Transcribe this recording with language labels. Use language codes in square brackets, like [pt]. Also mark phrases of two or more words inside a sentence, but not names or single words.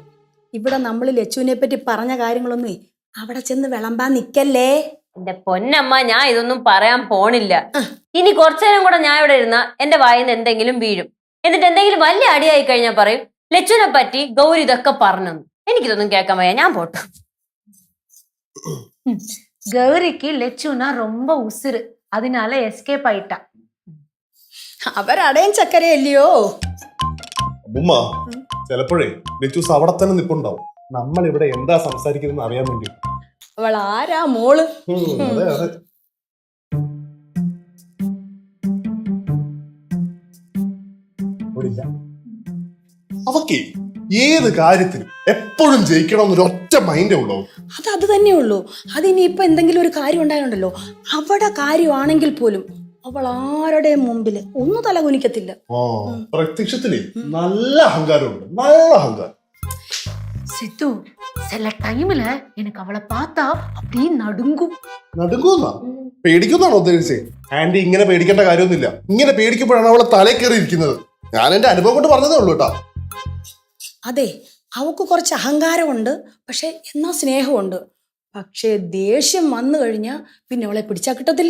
[ml] ഇവിടെ നമ്മൾ ലച്ചുവിനെ പറ്റി പറഞ്ഞ കാര്യങ്ങളൊന്നും അവിടെ ചെന്ന് വിളമ്പാൻ നിക്കല്ലേ. എന്റെ പൊന്നമ്മ, ഞാൻ ഇതൊന്നും പറയാൻ പോണില്ല. ഇനി കുറച്ചു നേരം കൂടെ ഞാൻ ഇവിടെ ഇരുന്ന എന്റെ വായിന്ന് എന്തെങ്കിലും വീഴും. എന്നിട്ട് എന്തെങ്കിലും വലിയ അടിയായി കഴിഞ്ഞാൽ പറയും ലച്ചുവിനെ പറ്റി ഗൗരി ഇതൊക്കെ പറഞ്ഞു. എനിക്കിതൊന്നും കേൾക്കാൻ വയ്യ, ഞാൻ പോട്ടെ. [ta] கௌரிக்கு லெச்சுனா ரொம்ப உசுறு, அதனால எஸ்கேப் ஆயிட்டா. [ml] അവരടയും ചക്കരയല്ലയോ. ഉമ്മ, ചിലപ്പോഴേ ലെറ്റൂസ് അവിടെ തന്നെ നിപ്പുണ്ടാവും. നമ്മൾ ഇവിടെ എന്താ സംസാരിക്കുന്നത് അറിയാൻ വേണ്ടി. അവൾ ആരാ മോള്? അതെ അതെ. അവക്ക് ഏത് കാര്യത്തിനും എപ്പോഴും ജയിക്കണം എന്നൊരു ഒറ്റ മൈൻഡേ ഉള്ളൂ. അത് തന്നെ ഉള്ളൂ. അതിനിയിപ്പൊ എന്തെങ്കിലും ഒരു കാര്യം ഉണ്ടായോണ്ടല്ലോ, അവിടെ കാര്യമാണെങ്കിൽ പോലും അവൾ ആരുടെ മുമ്പില് ഒന്നും തലകുനിക്കത്തില്ല. പ്രത്യക്ഷത്തില് നല്ല അഹങ്കാരമുണ്ട്, നല്ല അഹങ്കാരം. [ta] சித்து சில டைம்ல எனக்கு அவளை பார்த்தா அப்படியே நடுங்கும். [ml] നടുങ്ങുന്നാ? പേടിക്കുന്നാണോ ഉദ്ദേശിച്ചത്? ആന്റി ഇങ്ങനെ പേടിക്കേണ്ട കാര്യമൊന്നുമില്ല. ഇങ്ങനെ പേടിക്കുമ്പോഴാണ് അവളെ തലേ കയറി ഇരിക്കുന്നത്. ഞാൻ എന്റെ അനുഭവം കൊണ്ട് പറഞ്ഞതേ ഉള്ളൂ കേട്ടാ. അതെ, അവക്ക് കുറച്ച് അഹങ്കാരമുണ്ട്, പക്ഷെ എന്നാ സ്നേഹമുണ്ട്. പക്ഷെ ദേഷ്യം വന്നു കഴിഞ്ഞാൽ പിന്നെ അവളെ പിടിച്ചാ കിട്ടത്തില്ല.